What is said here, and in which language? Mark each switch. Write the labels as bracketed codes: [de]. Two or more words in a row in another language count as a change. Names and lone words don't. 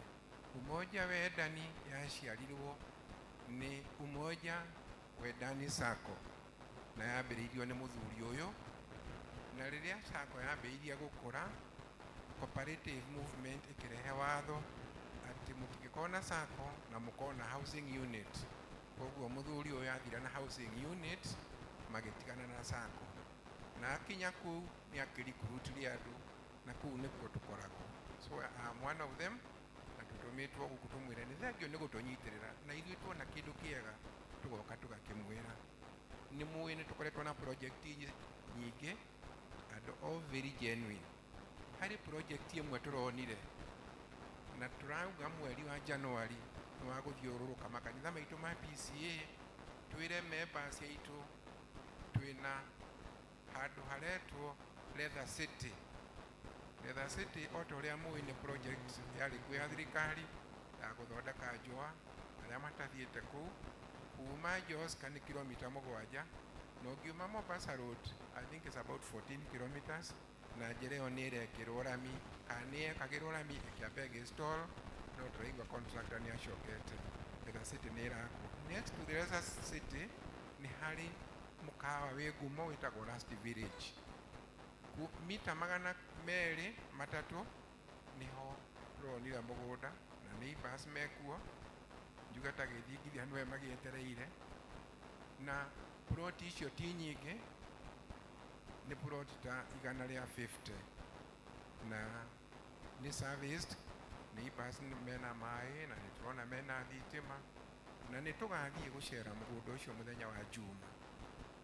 [ki] Umoja Wendani yaciarirwo nĩ Umoja Wendani Sacco, na yambĩrĩirio nĩ mũthuri ũyũ, na rĩrĩa Sacco yambĩrĩirie gũkũra, [en] cooperative movement [ki] ĩkĩrehe watho atĩ mũtingĩkorwo Sacco na mũkorwo na housing unit. Koguo mũthuri ũyũ athira na housing unit, magĩtigana na Sacco, na akinya kũu nĩ akĩricruitire andũ, na kũu nĩkuo tũkoragwo. [en] So I'm one of them, [ki] na tũtũmĩtwo gũkũ tũmwĩre nĩ thengio nĩ gũtũnyitĩrĩra, na ithuĩ tuona kĩndũ kĩega tũgoka tũgakĩmwĩra. Nĩ mũĩ nĩ tũkoretwo na project nyingĩ, [en] and all very genuine. [ki] Harĩ project ĩmwe tũronire, na tũrauga mweri wa January nĩ wa gũthiũrũrũka makanitha maitũ ma PCA, twĩre members aitũ twĩna handũ haretwo Leather City. Leather City o ta ũrĩa mũĩ nĩ project yarĩ kuo ya thirikari ya gũthondeka njũa arĩa matathiĩte kũu. Kuma Joska nĩ kilomita 7, na ũngiuma Mombasa Road [en] I think it's about 14 kilometers, [ki] na njĩra ĩyo nĩ ĩrekĩrwo rami, kana nĩ yekagĩrwo rami ĩkĩamba ĩgĩstall, no tũraigua contractor nĩ acokete. Leather City nĩ ĩrakwo. [en] Next to the [ki] Leather City nĩ harĩ mũkawa wĩ ngumo wĩtagwo Last Village. Mita 200 niho tũronire mũgũnda, na neighbors mekuo, njuga ta gĩthingithia nĩwe magĩetereire, na plot icio ti nyingĩ, nĩ plot ta 150, na nĩ serviced, neighbors mena maĩ, na nĩ tũrona mena thitima, na nĩ tũgathiĩ gũcera mũgũnda ũcio mũthenya wa Juma.